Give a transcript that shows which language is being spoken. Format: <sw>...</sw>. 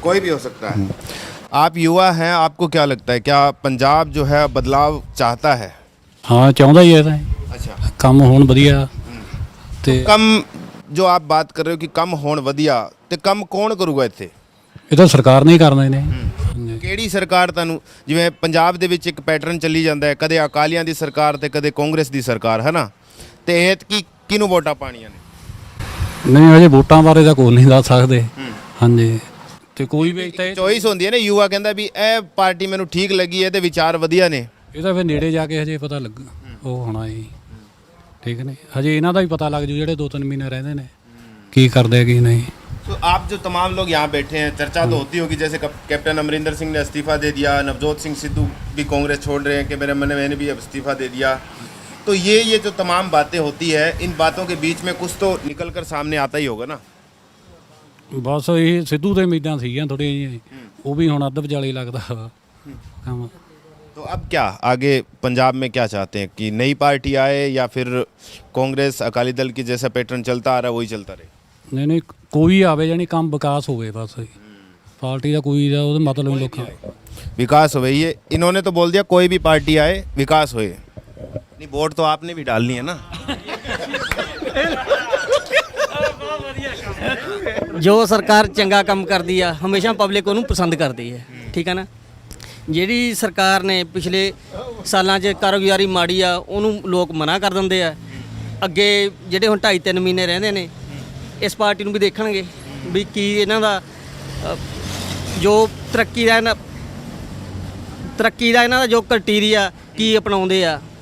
<hi>कोई भी हो सकता है। आप युवा हैं, आपको क्या लगता है, क्या पंजाब जो है बदलाव चाहता है?</hi> <pa>ਹਾਂ ਚਾਹੁੰਦਾ ਹੀ ਹੈ ਤਾਂ</pa> <hi>अच्छा,</hi> <pa>ਕੰਮ ਹੋਣ ਵਧੀਆ ਤੇ</pa> <hi>कम जो आप बात कर रहे हो कि</hi> <pa>कम होण वधिया,</pa> <hi>ਤੇ कम कौन</hi> <pa>ਕਰੂਗਾ ਇੱਥੇ? ਇਹ ਤਾਂ ਸਰਕਾਰ ਨੇ ਹੀ ਕਰਨੇ ਨੇ। ਹਾਂਜੀ। ਕਿਹੜੀ ਸਰਕਾਰ ਤੁਹਾਨੂੰ, ਜਿਵੇਂ ਪੰਜਾਬ ਦੇ ਵਿੱਚ ਇੱਕ ਪੈਟਰਨ ਚੱਲੀ ਜਾਂਦਾ ਹੈ, ਕਦੇ ਅਕਾਲੀਆਂ ਦੀ ਸਰਕਾਰ ਤੇ ਕਦੇ ਕਾਂਗਰਸ ਦੀ ਸਰਕਾਰ, ਹੈ ਨਾ। ਤੇ ਇਹ ਕਿਹਨੂੰ ਵੋਟਾਂ ਪਾਣੀਆਂ ਨੇ? ਨਹੀਂ ਅਜੇ ਵੋਟਾਂ ਬਾਰੇ ਤਾਂ ਕੋਈ ਨਹੀਂ ਦੱਸ ਸਕਦੇ। ਹਾਂਜੀ। ਤੇ ਕੋਈ ਵੀ ਇੱਥੇ ਚੋਇਸ ਹੁੰਦੀ ਹੈ ਨਾ, ਯੂਵਾ ਕਹਿੰਦਾ ਵੀ ਇਹ ਪਾਰਟੀ ਮੈਨੂੰ ਠੀਕ ਲੱਗੀ ਹੈ ਤੇ ਵਿਚਾਰ ਵਧੀਆ ਨੇ। ਇਹ ਤਾਂ ਫਿਰ ਨੇੜੇ ਜਾ ਕੇ ਹਜੇ ਪਤਾ ਲੱਗ ਉਹ ਹੋਣਾ ਜੀ। ਠੀਕ ਨੇ, ਹਜੇ ਇਹਨਾਂ ਦਾ ਵੀ ਪਤਾ ਲੱਗ ਜੂ ਜਿਹੜੇ 2-3 ਮਹੀਨੇ ਰਹਿੰਦੇ ਨੇ ਕੀ ਕਰਦੇ ਕੀ नहीं।</pa> <hi>तो आप जो तमाम लोग यहाँ बैठे हैं, चर्चा तो होती होगी, जैसे कैप्टन अमरिंदर सिंह ने इस्तीफा दे दिया, नवजोत सिंह सिद्धू भी कांग्रेस छोड़ रहे हैं कि मैंने भी अब इस्तीफा दे दिया। तो ये जो तमाम बातें होती है, इन बातों के बीच में कुछ तो निकल कर सामने आता ही होगा ना।</hi> <pa>ਬਸ ਇਹ ਸਿੱਧੂ ਦੇ ਉਮੀਦਾਂ ਸੀਗੀਆਂ ਥੋੜ੍ਹੀਆਂ ਜਿਹੀਆਂ, ਉਹ ਵੀ ਹੁਣ ਅੱਧ ਵਿਚਾਲੇ ਲੱਗਦਾ ਵਾ ਕੰਮ।</pa> <hi>तो अब क्या आगे पंजाब में क्या चाहते हैं कि नई पार्टी आए या फिर कांग्रेस अकाली दल की जैसा पैटर्न चलता आ रहा है वही चलता रहे?</hi> <pa>ਨਹੀਂ ਨਹੀਂ ਕੋਈ ਆਵੇ ਜਾਣੀ ਕੰਮ ਵਿਕਾਸ ਹੋਵੇ ਬਸ, ਪਾਰਟੀ ਦਾ ਕੋਈ ਦਾ ਉਹਦਾ ਮਤਲਬ ਨਹੀਂ ਲੋਕਾਂ</pa> <hi>विकास हो ये इन्होंने तो बोल दिया कोई भी पार्टी आए विकास होए। नहीं वोट तो आपने भी डालनी है ना।</hi> <pa>ਜੋ ਸਰਕਾਰ ਚੰਗਾ ਕੰਮ ਕਰਦੀ ਆ ਹਮੇਸ਼ਾ ਪਬਲਿਕ ਉਹਨੂੰ ਪਸੰਦ ਕਰਦੀ ਹੈ, ਠੀਕ ਹੈ ਨਾ। ਜਿਹੜੀ ਸਰਕਾਰ ਨੇ ਪਿਛਲੇ ਸਾਲਾਂ 'ਚ ਕਾਰਗੁਜ਼ਾਰੀ ਮਾੜੀ ਆ ਉਹਨੂੰ ਲੋਕ ਮਨਾ ਕਰ ਦਿੰਦੇ ਆ। ਅੱਗੇ ਜਿਹੜੇ ਹੁਣ 2.5-3 ਮਹੀਨੇ ਰਹਿੰਦੇ ਨੇ ਇਸ ਪਾਰਟੀ ਨੂੰ ਵੀ ਦੇਖਣਗੇ ਵੀ ਕੀ ਇਹਨਾਂ ਦਾ ਜੋ ਤਰੱਕੀ ਦਾ ਇਹਨਾਂ ਦਾ ਜੋ ਕ੍ਰਾਈਟੇਰੀਆ ਕੀ ਅਪਣਾਉਂਦੇ ਆ</pa>